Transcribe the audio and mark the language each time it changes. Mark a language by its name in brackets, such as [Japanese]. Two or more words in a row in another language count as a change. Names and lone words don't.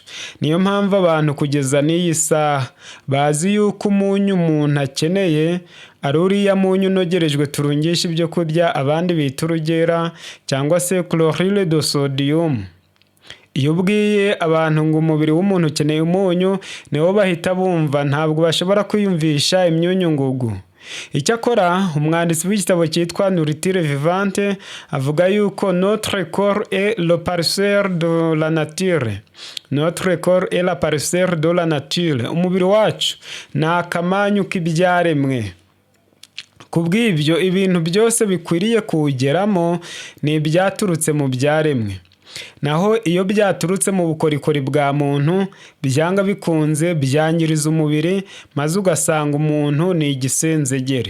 [Kinyarwanda] Niyo mpamvu abantu kugeza n'iyi saha bazi yuko umunyu umuntu akeneye ari uriya munyu unogerejwe turungisha ibyo kurya abandi bita urugera cyangwa se [French] chlorure de sodium. [Kinyarwanda] Iyo ubwiye abantu ngo umubiri w'umuntu ukeneye umunyu, nibo bahita bumva, ntabwo bashobora kwiyumvisha imyunyu ngugu. Icyakora umwanditsi w'igitabo cyitwa Nourriture Vivante avuga yuko [French] notre corps est le parcelle de la nature. Notre corps est la parcelle de la nature. [Kinyarwanda] Umubiri wacu ni akamanyu k'ibyaremwe. Kubw'ibyo ibintu byose bikwiriye kuwugeramo ni ibyaturutse mu byaremwe. Naho iyo byaturutse mu bukorikori bwa muntu, byanga bikunze byangiriza umubiri, maze ugasanga umuntu ni igisenzegere.